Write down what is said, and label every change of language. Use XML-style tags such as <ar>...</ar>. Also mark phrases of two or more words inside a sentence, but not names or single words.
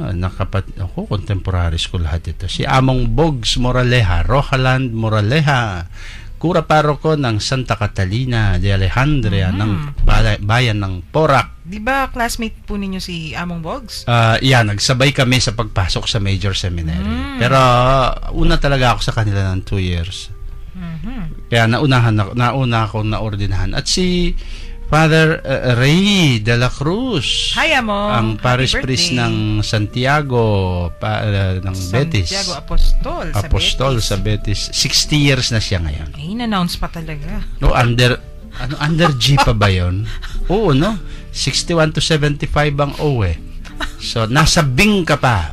<tl>Contemporaries ko lahat ito. Si Among Bogs Moraleja, Rojaland Moraleja, Kura Paroko ng Santa Catalina de Alejandria ng bayan ng Porac. Di ba classmate po ninyo si Among Bogs? Nagsabay kami sa pagpasok sa Major Seminary. Pero una talaga ako sa kanila ng 2 years. Kaya nauna akong naordinahan. At si Father Ray de la Cruz. Hi, Amo. Ang parish priest ng Santiago ng Betis. Santiago Apostol sa Betis. 60 years na siya ngayon. Ay, in-announce pa talaga. No, under G pa ba yun? Oo, no? 61 to 75 ang O eh. So, nasa Bing ka pa.</tl>